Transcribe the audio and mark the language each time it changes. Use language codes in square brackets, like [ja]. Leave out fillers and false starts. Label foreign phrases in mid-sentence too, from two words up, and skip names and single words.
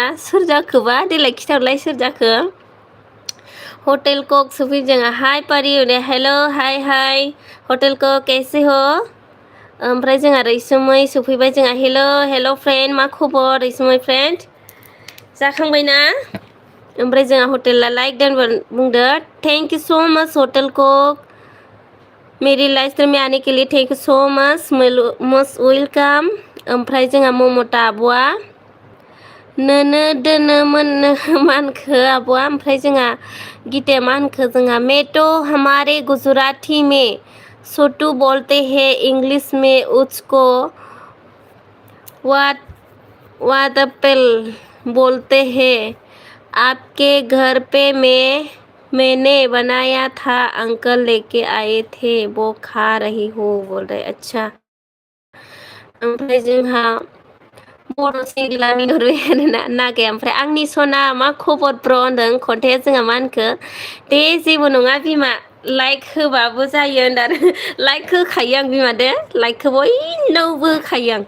[brx] सोर जाखोबा देलाय खिथाहरलाय सोर जाखो? हटेल कक सफै जोंहा हाय पारि हेलो हाय हाय हटेल कक [hi] कैसे हो? [brx] ओमफ्राय जोंहा रैसुमै सफैबाय जोंहा हेलो फ्रेन्ड मा खबर रैसुमै फ्रेन्ड? जाखांबायना? ओमफ्राय जोंहा हटेला लाइक बुंदो। [en] thank you so much [hi] हटेल कक मेरी लाइफ में आने के लिए [en] thank you so much most welcome. [brx] ओमफ्राय जोंहा ममता आब'आ नोनो दोनोमोन मानखो आब'आ। ओमफ्राय जोंहा गिते मानखो जोंहा [hi] मैं तो हमारे गुजराती में छोटू बोलते हैं [brx] इंग्लिश में उसको वादपेल बोलते हैं। [hi] आपके घर पे मैंने बनाया था अंकल लेके आए थे वो खा रही हूँ बोल रहे। अच्छा। [brx] ओमफ्राय जोंहा बड' सिंगिला मिनरबाय आरोना नागाया। ओमफ्राय आंनि सना मा खबर ब्र होनदों खन्थाइया जोंहा मा होनखो दे जेबो नङा बिमा लाइक होबाबो जायो होनदों। लाइक होखायो आं बिमा दे लाइकखौ बयनावबो होखायो आं।